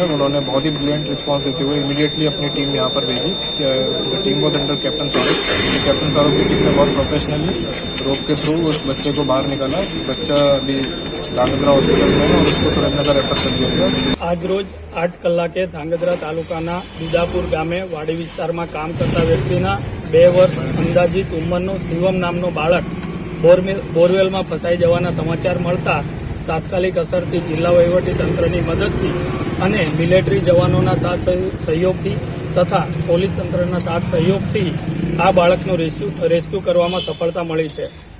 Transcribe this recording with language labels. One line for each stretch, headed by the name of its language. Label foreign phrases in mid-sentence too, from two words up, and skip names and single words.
Hindi: उन्होंने बहुत ही
English: brilliant response
Hindi: देते हुए इमीडिएटली अपनी टीम यहाँ पर भेजी।
English: team was under Captain Sarook.
Hindi: कैप्टन सारूक की टीम ने बहुत
English: professionally rope
Hindi: के थ्रू उस बच्चे को बाहर निकाला। बच्चा अभी धांगध्रा हॉस्पिटल में है और उसको सुरेंद्रनगर रेफर कर दिया गया।
Gujarati: આજ રોજ 8 કલાકે ધાંગધ્રા તાલુકાના દૂદાપુર ગામે વાડી વિસ્તારમાં કામ કરતા વ્યક્તિના 2 વર્ષ અંદાજિત ઉંમરનો શિવમ નામનો બાળક બોરવેલમાં ફસાઈ જવાના સમાચાર મળતા તાત્કાલિક અસરથી જિલ્લા વહીવટીતંત્રની મદદથી અને મિલિટરી જવાનોના સાથ સહયોગથી તથા પોલીસ તંત્રના સાથ સહયોગથી આ બાળકનો રેસ્ક્યૂ કરવામાં સફળતા મળી છે।